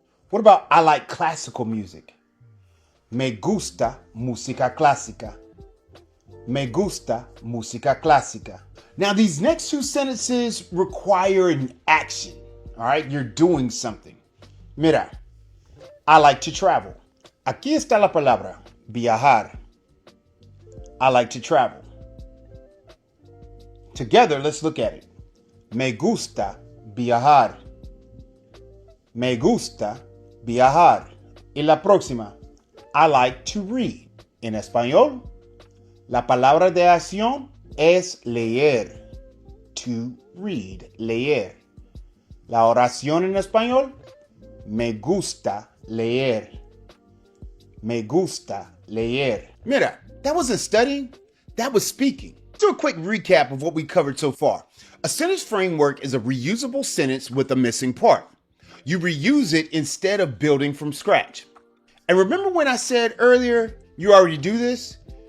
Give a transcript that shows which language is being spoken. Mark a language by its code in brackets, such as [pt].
[en] What about I like classical music? [es] Me gusta música clásica. Me gusta música clásica. [en] Now, these next two sentences require an action. All right, you're doing something. [es] Mira, [en] I like to travel. [es] Aquí está la palabra, viajar. [en] I like to travel. Together, let's look at it. [es] Me gusta viajar. Me gusta viajar. Y la próxima, [en] I like to read. [es] En español, la palabra de acción es leer. [en] To read, [es] leer. La oración en español, me gusta leer. Me gusta leer. Mira, [en] that wasn't studying, that was speaking. Let's do a quick recap of what we covered so far. A sentence framework is a reusable sentence with a missing part. You reuse it instead of building from scratch. And remember when I said earlier, you already do this?